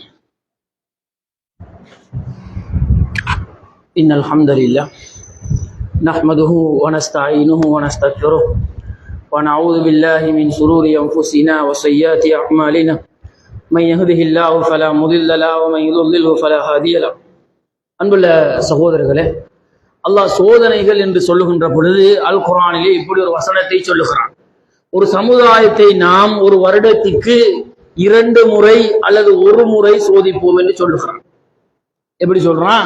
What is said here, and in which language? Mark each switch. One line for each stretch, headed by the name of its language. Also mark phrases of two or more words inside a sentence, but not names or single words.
Arabic: إن الحمد لله نحمده ونستعينه ونستغفره ونعوذ بالله من شرور أنفسنا وسيئات أعمالنا من يهده الله فلا مضل له ومن يضلل فلا هادي له.
Tamil: அன்புள்ள சகோதரர்களே, அல்லாஹ் சோதனைகள் என்று சொல்லுகின்ற பொழுது அல் குர்ஆனிலே இப்படி ஒரு வசனத்தை சொல்லுகிறான். ஒரு சமுதாயத்தை நாம் ஒரு வருடத்திற்கு 2 முறை அல்லது 1 முறை சோதிப்போம் என்று சொல்லுகிறான். எப்படி சொல்றான்?